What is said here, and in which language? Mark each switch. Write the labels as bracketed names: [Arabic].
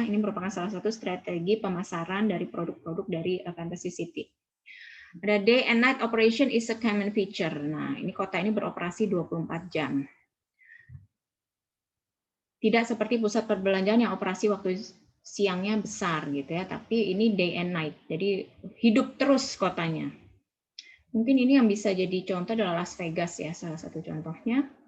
[Indonesian] Ini merupakan salah satu strategi pemasaran dari produk-produk dari Fantasy City. [English] Ada day and night operation is a common feature. [Indonesian] Nah, ini kota ini beroperasi 24 jam. Tidak seperti pusat perbelanjaan yang operasi waktu siangnya besar gitu ya, tapi ini [English] day and night. [Indonesian] Jadi hidup terus kotanya. Mungkin ini yang bisa jadi contoh adalah Las Vegas ya, salah satu contohnya.